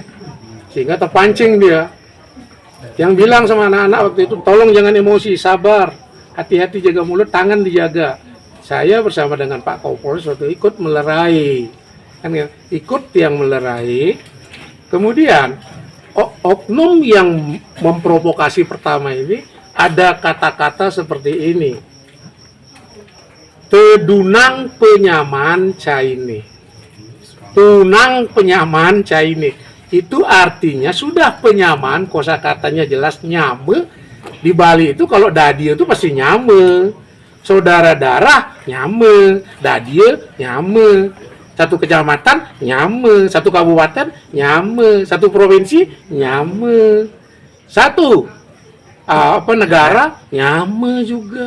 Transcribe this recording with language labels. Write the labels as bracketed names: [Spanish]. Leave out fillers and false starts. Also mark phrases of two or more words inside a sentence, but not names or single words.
[Indonesian] Sehingga terpancing dia. Yang bilang sama anak-anak waktu itu, tolong jangan emosi, sabar, hati-hati, jaga mulut, tangan dijaga. Saya bersama dengan Pak Kapolres waktu ikut melerai, kan ya, ikut yang melerai. Kemudian oknum yang memprovokasi pertama ini ada kata-kata seperti ini, [Balinese] tedunang penyaman caine, tunang penyaman caine. [Indonesian] Itu artinya sudah penyaman, kosakatanya jelas nyame. Di Bali itu kalau dadia itu pasti nyame, saudara darah nyame, dadia nyame, satu kecamatan nyame, satu kabupaten nyame, satu provinsi nyame, satu negara nyame juga.